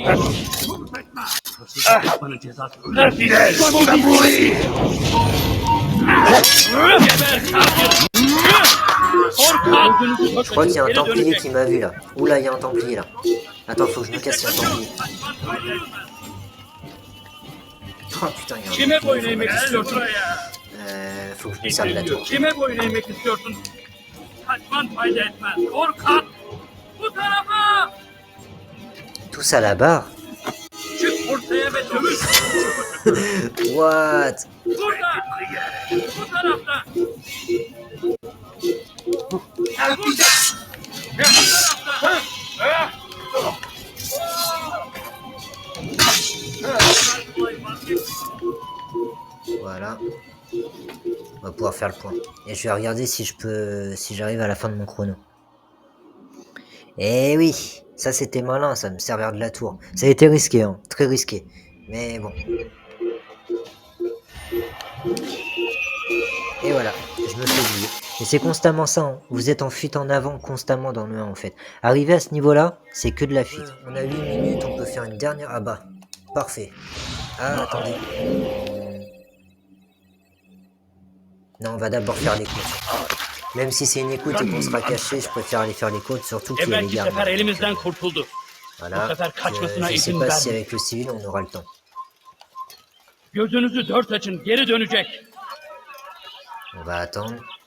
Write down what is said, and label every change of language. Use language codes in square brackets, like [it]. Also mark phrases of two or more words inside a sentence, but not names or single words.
[fr] Je crois qu'il y a un Templier qui m'a vu là. Oula, il y a un Templier là. Attends, faut que je me casse, il y a un Templier. Oh putain, il y a un Templier. Faut que je me serve de la tour. [tr] Kime boyun eğmek istiyorsun? Kaçman fayda etmez. Korkak! Bu tarafa! [fr] Tous à la barre. [tr] Çık ortaya ve dövüş! What? Burada! Bu tarafta! Burada! Bu tarafta! [fr] Voilà. On va pouvoir faire le point. Et je vais regarder si j'arrive à la fin de mon chrono. Eh oui, ça c'était malin, ça me servir de la tour. Ça a été risqué, hein, très risqué. Mais bon. Et voilà, je me fais oublier. Et c'est constamment ça, hein. Vous êtes en fuite en avant constamment dans le 1 en fait. Arrivé à ce niveau-là, c'est que de la fuite. On a 8 minutes, on peut faire une dernière... Ah bah, parfait. Ah, attendez. Non, on va d'abord faire les côtes. Même si c'est une écoute et qu'on sera caché, je préfère aller faire les côtes, surtout qu'il y a les [tr] Evvelki [fr] gardes. [tr] sefer elimizden kurtuldu. [fr] Voilà, [tr] Bu sefer kaçmasına [fr] je sais [tr] izin [fr] pas si [tr] verme. [fr] avec le civil on aura le temps. [tr] Gözünüzü dört açın, geri dönecek. [fr] On va attendre.